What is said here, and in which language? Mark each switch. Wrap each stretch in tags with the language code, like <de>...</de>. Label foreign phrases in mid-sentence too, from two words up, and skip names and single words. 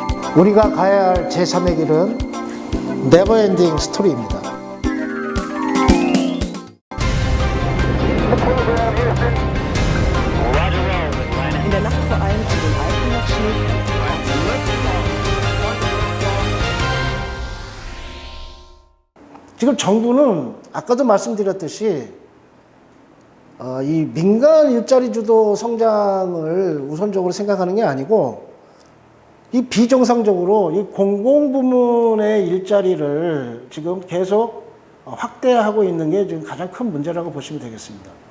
<ko>우리가 가야 할 제3의 길은 네버엔딩 스토리입니다.</ko> <de>In der Nacht vor allem an den Alpen noch Schnee fällt.</de> <ko>지금 정부는 아까도 말씀드렸듯이 이 민간 일자리 주도 성장을 우선적으로 생각하는 게 아니고 이 비정상적으로 이 공공부문의 일자리를 지금 계속 확대하고 있는 게 지금 가장 큰 문제라고 보시면 되겠습니다.</ko>